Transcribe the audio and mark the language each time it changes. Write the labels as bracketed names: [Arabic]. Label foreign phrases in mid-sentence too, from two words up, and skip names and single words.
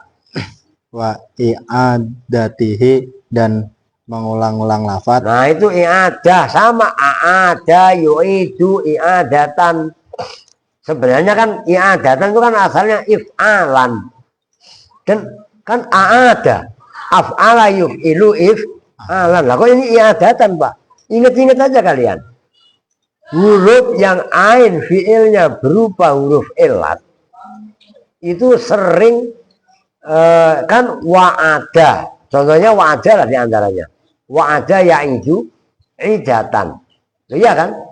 [Arabic] وإعادته [Indonesian] dan mengulang-ulang lafaz. Nah itu i'adah sama [Arabic] أعاد يعيد إعادة. [Indonesian] Sebenarnya kan i'adatan itu kan asalnya if'alan. Dan kan [Arabic] أعاد أفعل يفعل إفعالا. [Indonesian] Lah kok ini i'adatan Pak? Ingat-ingat aja kalian. Huruf yang ain fi'ilnya berupa huruf ilat itu sering kan wa'ada. Contohnya wa'ada lah diantaranya. [Arabic] وعد يعد عدة. [Indonesian] Iya kan?